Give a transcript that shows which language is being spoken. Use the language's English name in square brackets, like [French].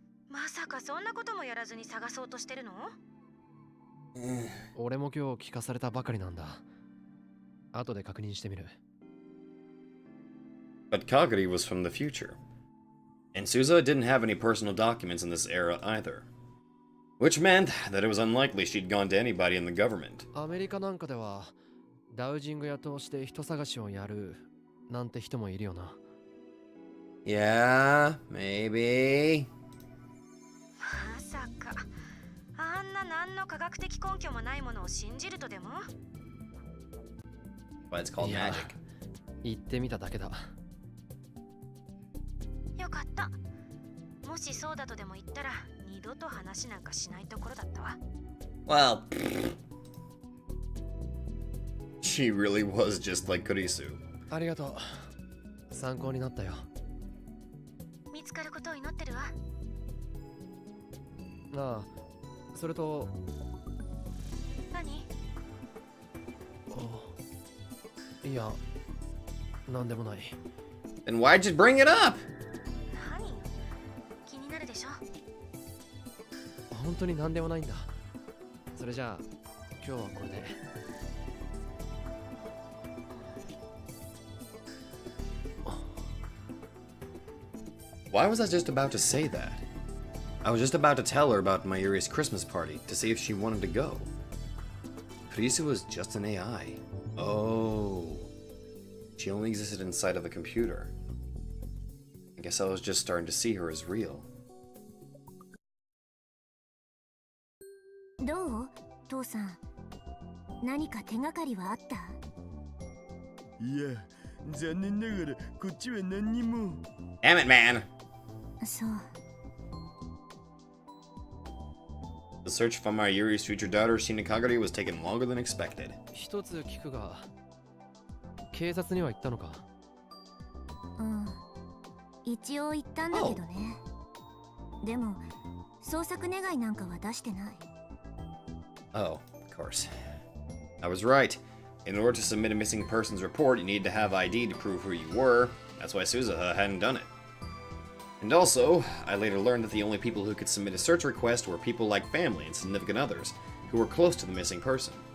[Japanese] まさかそんなこともやらずに探そうとしてるの？俺も今日聞かされたばかりなんだ。後で確認してみる。 [English] But Kagari was from the future. And Suza didn't have any personal documents in this era either. Which meant that it was unlikely she'd gone to anybody in the government. [Japanese] アメリカなんかではダウジング屋通して人探しをやるなんて人もいるよな。 [English] Yeah, maybe. [Japanese] まさかあんな何の科学的根拠もないものを信じるとでも？ [English] But it's called [Japanese] いや、 [English] magic. [Japanese] 言ってみただけだ。よかった。もしそうだとでも言ったら二度と話なんかしないところだったわ。 [English] Well, she really was just like Kurisu. [Japanese] ありがとう。参考になったよ。見つかることを祈ってるわ。なあ、それと。何？いや、なんでもない。 [English] Then why'd you bring it up? [Japanese] 何？気になるでしょ。本当になんでもないんだ。それじゃあ、今日はこれで。 [English] Why was I just about to say that? I was just about to tell her about Mayuri's Christmas party to see if she wanted to go. Kurisu was just an AI. Oh. She only existed inside of a computer. I guess I was just starting to see her as real. [Japanese] ど父さん、何か手がかりはあった？いや、残念ながらこっちは何にも。 [English] Damn it, man! [Japanese] そう。 [English] The search for my Yuri's future daughter, SkydivingQuagga, was taking longer than expected. [Japanese] 一つ聞くが、警察には行ったのか？うん。一応言ったんだけどね。でも、捜索願いなんかは出してない。 [English] Oh, of course. I was right. In order to submit a missing persons report, you need to have ID to prove who you were. That's why Suzuha hadn't done it. And also, I later learned that the only people who could submit a search request were people like family and significant others, who were close to the missing person.